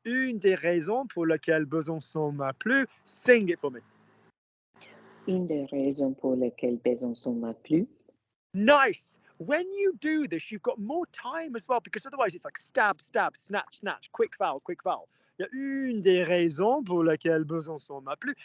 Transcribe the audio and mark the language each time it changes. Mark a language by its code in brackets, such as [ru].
[fr] Une des raisons pour lesquelles Besançon m'a plu. [en] Sing it for me. [fr] Une des raisons pour lesquelles Besançon m'a plu. [en] Nice. When you do this, you've got more time as well, because otherwise it's like stab, stab, snatch, snatch, quick vowel, quick vowel. [fr] Une des raisons pour lesquelles Besançon m'a plu.